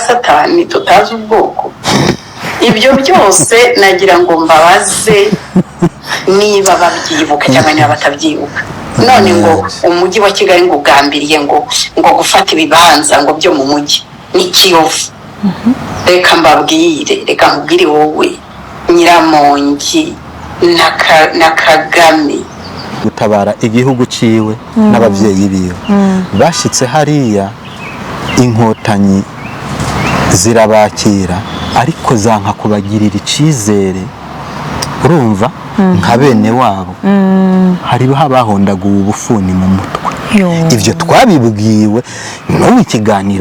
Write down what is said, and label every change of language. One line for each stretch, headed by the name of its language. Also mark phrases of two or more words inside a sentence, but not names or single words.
Kinyarwanda: Satani tutazi ubwoko ibyo byose nagira ngo mbabaze niba babyibuka cyangwa niba batabyibuka none ngo umujyi wa Kigali ngo ugambiriye ngo gufata ibibanza ngo byo mu mujyi ni Kiyovu reka mbabwire reka nkubwire wowe Nyiramongi na Kagame
Rundi: gutabara igihugu ciwe n'abavyeyi biwe bashitse hariya inkotanyi zirabakira ariko zanka kubagirira icizere urumva nka bene wabo hariho abahondaguye ubufuni mu mutwe ivyo twabibwiwe no mu kiganiro